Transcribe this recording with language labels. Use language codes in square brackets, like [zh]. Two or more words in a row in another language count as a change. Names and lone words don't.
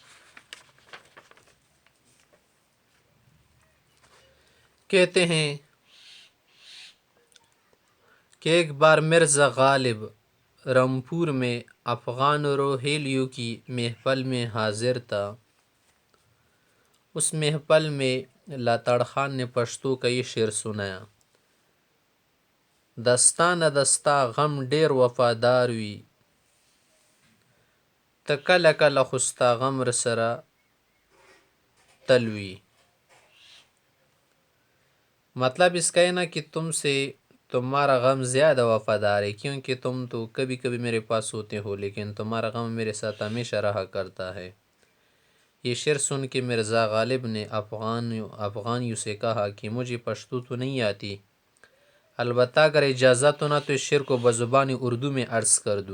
[ur] کہتے ہیں کہ ایک بار مرزا غالب رامپور میں افغان روہیلیوں کی محفل میں حاضر تھا۔ اس محفل میں لاتڑ خان نے پشتو کا یہ شعر سنایا: [ps] دستاں نہ دستاں غم ڈیر وفادار وی، ته کله کله خو ستا غم رسره تل وي۔ [ur] مطلب اس کا ہے نا کہ تمہارا غم زیادہ وفادار ہے، کیونکہ تم تو کبھی کبھی میرے پاس ہوتے ہو لیکن تمہارا غم میرے ساتھ ہمیشہ رہا کرتا ہے۔ یہ شعر سن کے مرزا غالب نے افغانیوں سے کہا کہ مجھے پشتو تو نہیں آتی، البتہ اگر اجازت ہو نا تو اس شعر کو بزبان اردو میں عرض کر دوں۔